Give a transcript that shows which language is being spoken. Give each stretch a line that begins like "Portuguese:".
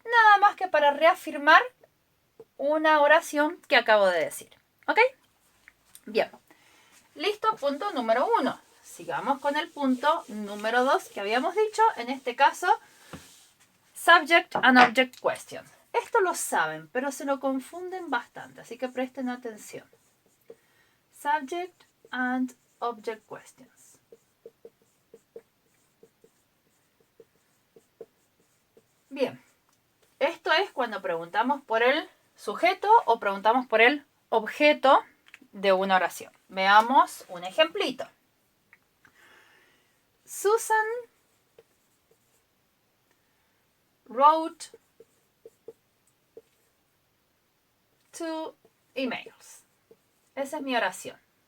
Spanish: Nada más que para reafirmar una oración que acabo de decir. ¿Ok? Bien. Listo, punto número 1. Sigamos con el punto número 2 que habíamos dicho.
English: En este caso, subject and object question.
Spanish: Esto lo saben, pero se lo confunden bastante, así que presten atención.
English: Subject and object questions.
Spanish: Bien, esto es cuando preguntamos por el sujeto o preguntamos por el objeto de una oración. Veamos un ejemplito.
English: Susan wrote 2 emails. Esa es mi oración.